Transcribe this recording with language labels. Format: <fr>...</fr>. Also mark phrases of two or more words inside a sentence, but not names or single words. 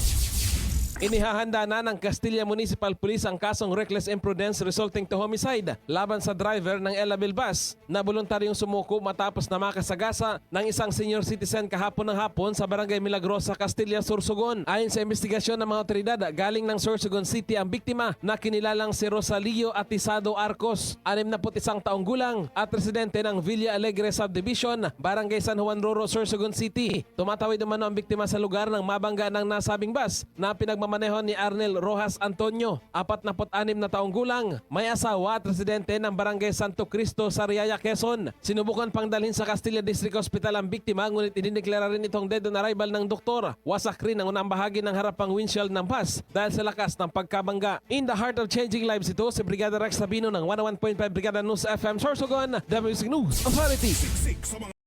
<tl>Inihahanda na ng Castilla Municipal Police ang kasong</tl> <en>reckless imprudence resulting to homicide</en> <tl>laban sa driver ng Elabil bus na voluntaryong sumuko matapos na makasagasa ng isang senior citizen kahapon ng hapon sa Barangay Milagrosa, Castilla, Sorsogon. Ayon sa investigasyon ng mga otoridad, galing ng Sorsogon City ang biktima na kinilalang si Rosalio Atisado Arcos, 61 taong gulang at residente ng Villa Alegre Subdivision, Barangay San Juan Roro, Sorsogon City. Tumatawid naman ang biktima sa lugar ng mabangga ng nasabing bus na pinagmamaneho ni Arnel Rojas Antonio, 46 na taong gulang, may asawa at residente ng Barangay Santo Cristo, Sariaya, Quezon. Sinubukan pang dalhin sa Castilla District Hospital ang biktima ngunit idineklara rin itong</tl> <en>dead on arrival</en> <tl>ng doktor. Wasak rin ang unang bahagi ng harapang windshield ng bus dahil sa lakas ng pagkabangga.</tl> <en>In the heart of changing lives,</en> <tl>ito si Brigada Rex Sabino ng 101.5 Brigada News FM Sorsogon,</tl> <en>The Music News Authority.</en>